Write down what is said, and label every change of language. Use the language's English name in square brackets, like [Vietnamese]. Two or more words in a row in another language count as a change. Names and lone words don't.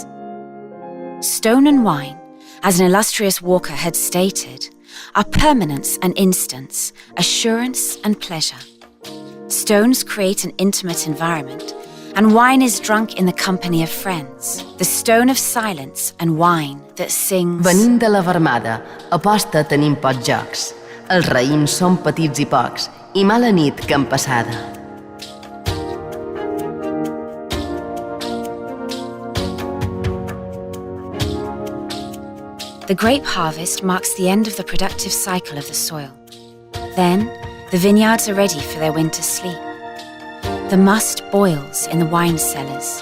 [English] Stone and wine, as an illustrious walker had stated, are permanence and instance, assurance and pleasure. Stones create an intimate environment, and wine is drunk in the company of friends. The stone of silence and wine that sings... [Catalan] Venim de la Vermada, a posta tenim pocs jocs. Els raïms són petits i pocs, i mala nit que en passada. [English] The grape harvest marks the end of the productive cycle of the soil. Then, the vineyards are ready for their winter sleep. The must boils in the wine cellars.